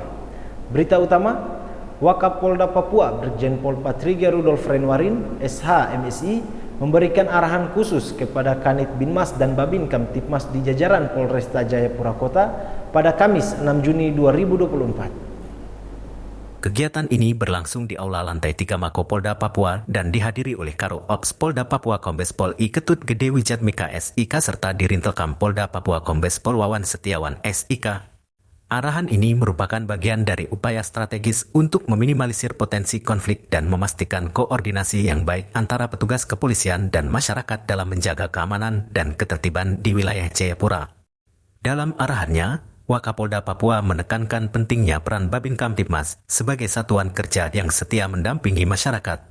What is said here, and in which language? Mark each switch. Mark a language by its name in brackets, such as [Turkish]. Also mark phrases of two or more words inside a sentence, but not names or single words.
[Indonesian] Berita utama, Wakapolda Papua Brigjen Pol Patria Rudolf Renwarin, SH MSI, memberikan arahan khusus kepada Kanit Binmas dan Babin Kamtipmas di jajaran Polresta Jayapura Kota pada Kamis 6 Juni 2024. Kegiatan ini berlangsung di Aula Lantai 3 Mako Polda Papua dan dihadiri oleh Karo Ops Polda Papua Kombes Pol I Ketut Gede Wijatmika SIK serta Dirintelkam Polda Papua Kombes Pol Wawan Setiawan SIK. Arahan ini merupakan bagian dari upaya strategis untuk meminimalisir potensi konflik dan memastikan koordinasi yang baik antara petugas kepolisian dan masyarakat dalam menjaga keamanan dan ketertiban di wilayah Jayapura. Dalam arahannya, Wakapolda Papua menekankan pentingnya peran Babin Kamtipmas sebagai satuan kerja yang setia mendampingi masyarakat.